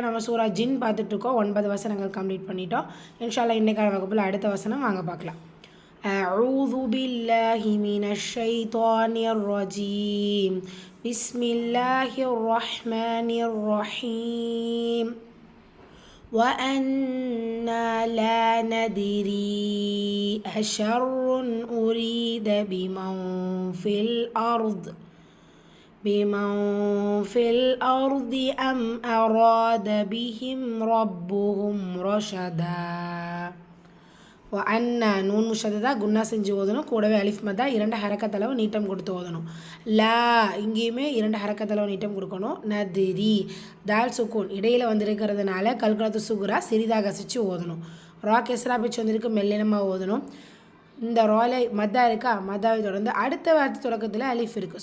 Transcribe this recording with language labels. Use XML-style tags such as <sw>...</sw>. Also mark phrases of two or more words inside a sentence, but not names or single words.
<ta>நம்ம சூரா ஜின் பார்த்துட்ருக்கோம். 9 வசனங்கள் கம்ப்ளீட் பண்ணிட்டோம்.</ta> <ar>إن شاء الله</ar> <ta>இன்னைக்கான வகுப்பில் அடுத்த வசனம் வாங்க பார்க்கலாம்.</ta> <ar>أعوذ بالله من الشيطان الرجيم. بسم الله الرحمن الرحيم. وَأَنَّا لَا نَدْرِي أَشَرٌّ أُرِيدَ بِمَنْ فِي الْأَرْضِ أَمْ أَرَادَ بِهِمْ رَبُّهُمْ رَشَدًا.</ar> <ta>அண்ணா நூன் முஷததா குன்னா செஞ்சு ஓதணும். கூடவே அலிஃப் மதா 2 ஹரக்கத்தளவு நீட்டம் கொடுத்து ஓதணும். லா இங்கேயுமே 2 ஹரக்கத்தளவு நீட்டம் கொடுக்கணும். நதிரி தால் சுக்கூன் இடையில் வந்திருக்கிறதுனால</ta> <ar>قلقلة صغرى</ar> <ta>சிறிதாக அசைச்சு ஓதணும். ரா கெஸ்ரா பிச்சு வந்திருக்கு மெல்லினமாக ஓதணும். இந்த ராலை மத்தா இருக்கா, மத்தாவை தொடர்ந்து அடுத்த வார்த்தை தொடக்கத்தில் அலிஃப் இருக்குது.</ta>